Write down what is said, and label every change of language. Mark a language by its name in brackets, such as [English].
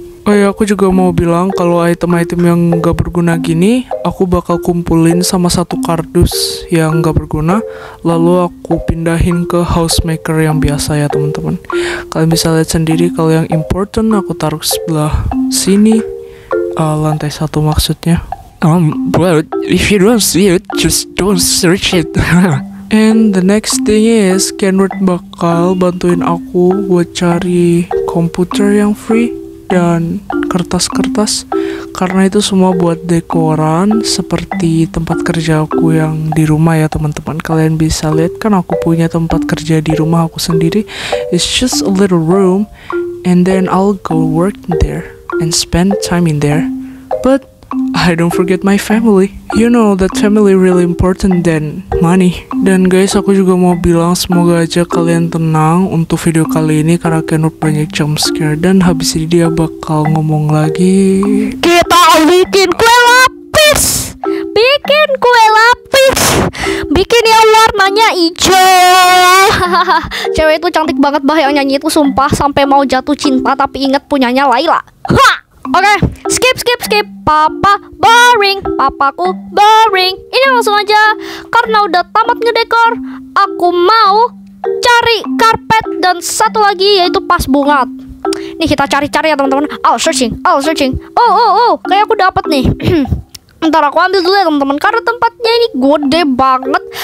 [Indonesian] Oh ya, aku juga mau bilang kalau item-item yang nggak berguna gini, aku bakal kumpulin sama satu kardus yang nggak berguna, lalu aku pindahin ke housemaker yang biasa ya teman-teman. Kalian bisa lihat sendiri kalau yang important aku taruh sebelah sini, lantai 1 maksudnya. [English] Well, if you don't see it, just don't search it. And the next thing is, [Indonesian] Kenward bakal bantuin aku buat cari komputer yang free dan kertas-kertas, karena itu semua buat dekoran seperti tempat kerja aku yang di rumah ya teman-teman. Kalian bisa lihat kan aku punya tempat kerja di rumah aku sendiri. [English] It's just a little room and then I'll go work there and spend time in there. But I don't forget my family. You know that family really important than money. [Indonesian] Dan guys, aku juga mau bilang semoga aja kalian tenang untuk video kali ini karena Kenward banyak jump scare dan habis ini dia bakal ngomong lagi. Kita bikin kue lapis. Bikin kue lapis. Bikin yang warnanya hijau. Cewek itu cantik banget bah, yang nyanyi itu sumpah sampai mau jatuh cinta tapi inget punyanya Laila. Oke, skip. Papa boring, papaku boring. Ini langsung aja, karena udah tamat ngedekor, aku mau cari karpet dan satu lagi yaitu pas bunga. Nih kita cari-cari ya teman-teman. [English] I'll searching. [Indonesian] Oh, kayak aku dapat nih. Ntar aku ambil dulu ya teman-teman karena tempatnya ini gede banget.